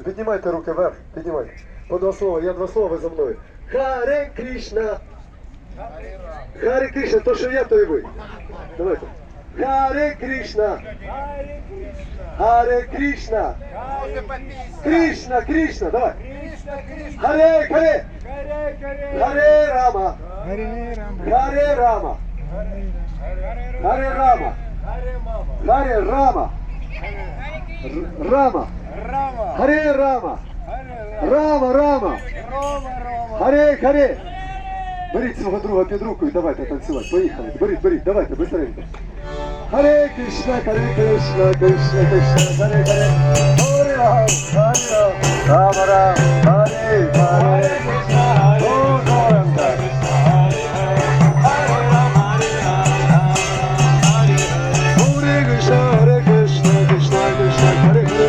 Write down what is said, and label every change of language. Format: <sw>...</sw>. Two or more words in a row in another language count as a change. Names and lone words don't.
<uk>Піднімайте руки вверх, піднімайте. По два слова, я два слова, ви за мною.</uk> <sa>Харе Кришна. Харе Кришна,</sa> <uk>то що я, то і ви. Давайте.</uk> <sa>Харе Кришна. Харе Кришна. Кришна, Кришна, давай. Харе, Харе. Харе Рама. Харе Рама. Харе Рама. Харе Рама. Рама. Харе Рама. Рама, Рама. Харе, Харе.</sa> <uk>Беріть свого друга під руку і давайте танцювати. Поїхали. Беріть, давайте, быстренько.</uk> <sa>Харе Кришна, Харе Кришна, Кришна Кришна, Харе Харе. Харе Рам, Харе Рам, Рама Рам, Харе Харе.</sa> <uk>О, Горанта.</uk> <sa>Харе Кришна, Харе Кришна, Кришна Кришна, Харе Харе.</sa>